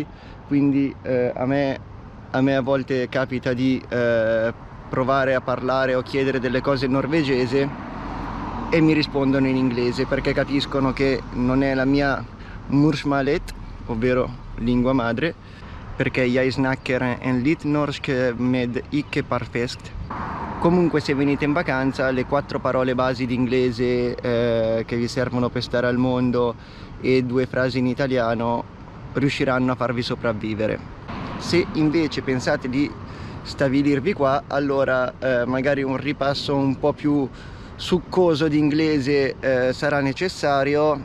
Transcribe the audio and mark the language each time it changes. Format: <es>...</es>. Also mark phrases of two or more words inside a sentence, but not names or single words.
<it>Quindi a me a volte capita di provare a parlare o chiedere delle cose in norvegese e mi rispondono in inglese, perché capiscono che non è la mia morsmålet, ovvero lingua madre, perché</it> <no>jeg snakker en litt norsk med ikke perfekt.</no> <it>Comunque se venite in vacanza, le 4 parole basi di inglese che vi servono per stare al mondo e 2 frasi in italiano riusciranno a farvi sopravvivere. Se invece pensate di stabilirvi qua, allora magari un ripasso un po' più succoso di inglese sarà necessario.</it>